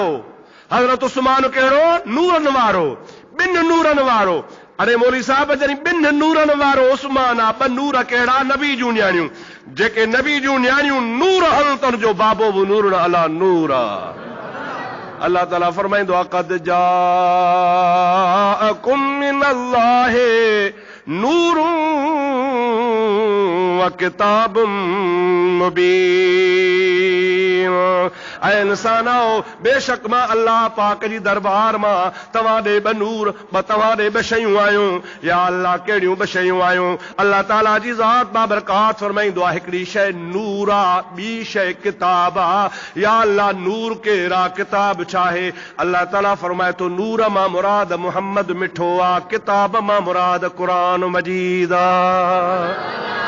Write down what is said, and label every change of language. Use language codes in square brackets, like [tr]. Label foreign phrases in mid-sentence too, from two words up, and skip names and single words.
[sd] हज़रत उस्मान कहिड़ो? नूरनि वारो, 2 नूरनि वारो। अरे मौली साहब, जॾहिं 2 नूरनि वारो उस्मान आहे, 2 नूर कहिड़ा? नबी जूं न्याणियूं। जेके नबी जूं न्याणियूं नूर हल त जो बाबो बि [ar] نور على نور [sd] आहे। अल्लाह ताला फरमाइंदो आहे [ar] قد جاءكم من الله نور وكتاب مبين. [sd] ऐं इंसानो बेशक मां अल्लाह पाक जी दरबार मां तव्हां ॾे ॿ नूर तव्हां ॾे ॿ शयूं आयूं। या अल्लाह कहिड़ियूं ॿ शयूं आयूं? अल्लाह ताला जी ज़ात बाबरकात फरमाईंदो आहे हिकिड़ी शइ नूर आहे, ॿी शइ किताब आहे। या अल्लाह नूर कहिड़ा किताब छा आहे? अल्लाह ताला फरमाए थो नूर मां मुराद मुहम्मद मिठो आहे, किताब मां मुराद कुरान मजीद आहे।